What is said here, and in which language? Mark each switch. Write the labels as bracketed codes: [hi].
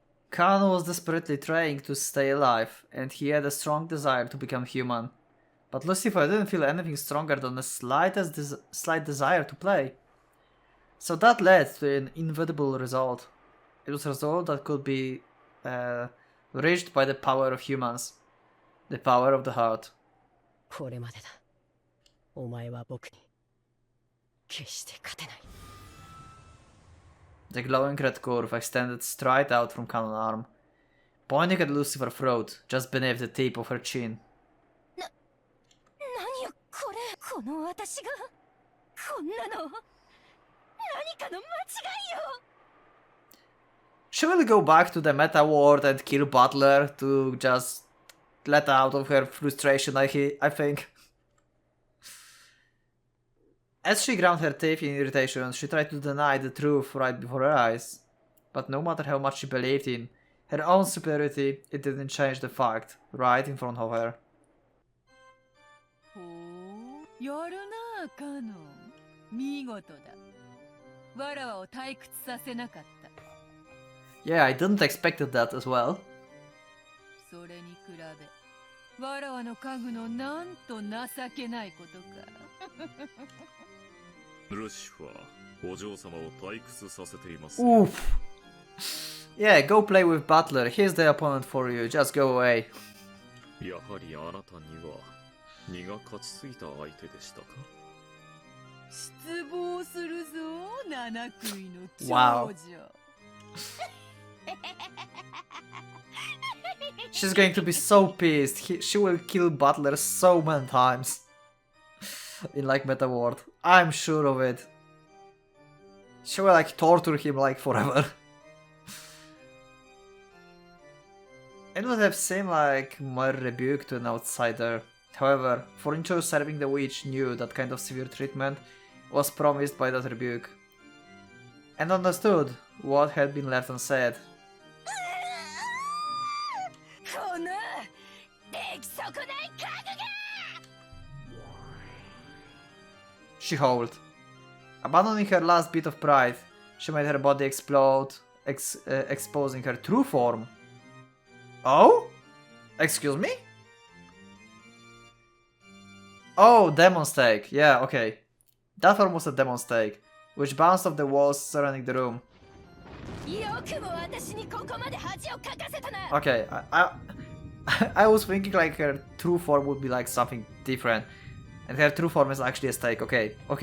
[en] Canon was desperately trying to stay alive, and he had a strong desire to become human. But Lucifer didn't feel anything stronger than the slight desire to play. So that led to an inevitable result. It was a result that could be reached by the power of humans. The power of the heart. [ja] これまでだ。お前は僕に決して勝てない。 [en] The glowing red curve extended straight out from Canon arm, pointing at Lucifer's throat, just beneath the tip of her chin. [ja] 何よこれ、この私がこんなの何かの間違いよ。 [en] She will go back to the meta world and kill Butler to just let out of her frustration, I think. As she ground her teeth in irritation, she tried to deny the truth right before her eyes. But no matter how much she believed in her own superiority, it didn't change the fact, right in front of her. [ja] ほう、やるなカノン。見事だ。わらわを退屈させなかった。 [en] Yeah, I didn't expect that as well. [ja] それに比べ、わらわの家具のなんと情けないことか。ルシファー、お嬢様を退屈させています。 [en] Oof. Yeah, go play with Butler. He's the opponent for you. Just go away. [ja] やはりあなたには荷が勝ちすぎた相手でしたか。失望するぞ、七食いの長 [en] Wow. [ja] 女。 [en] She's going to be so pissed. She will kill Butler so many times. In like Meta World. I'm sure of it. She will like torture him like forever. It would have seemed like more rebuke to an outsider. However, Furniture serving the witch knew that kind of severe treatment was promised by that rebuke. And understood what had been left unsaid. [ja] この出来損ない家具が。 [en] She howled. Abandoning her last bit of pride, she made her body explode, exposing her true form. Oh? Excuse me? Oh, demon stake. Yeah, okay. That form was a demon stake, which bounced off the walls surrounding the room. [ja] よくも私にここまで恥をかかせたな。 [en] Okay, I was thinking like her true form would be like something different. And her true form is actually a stake. Okay.